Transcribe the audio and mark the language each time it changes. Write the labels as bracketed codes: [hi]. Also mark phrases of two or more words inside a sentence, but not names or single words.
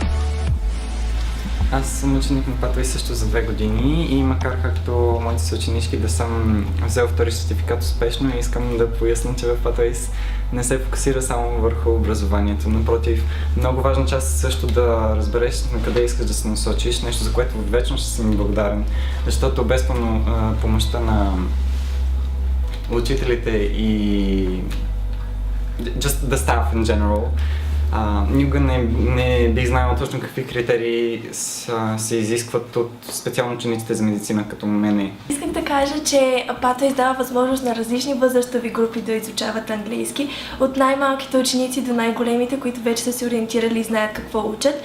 [bg] Аз съм ученик на Pathways също за 2 години и макар както моите съученички да съм взел втори сертификат успешно, искам да поясня, че в Pathways не се фокусира само върху образованието. Напротив, много важна част е също да разбереш на къде искаш да се насочиш, нещо за което вечно ще си ми благодарен, защото без помощта на учителите и [en] just the staff in general, [bg] никога не бих знаел точно какви критерии се изискват от специално учениците за медицина като мене. Исках да кажа, че Pathways дава възможност на различни възрастови групи да изучават английски, от най-малките ученици до най-големите, които вече са се ориентирали и знаят какво учат.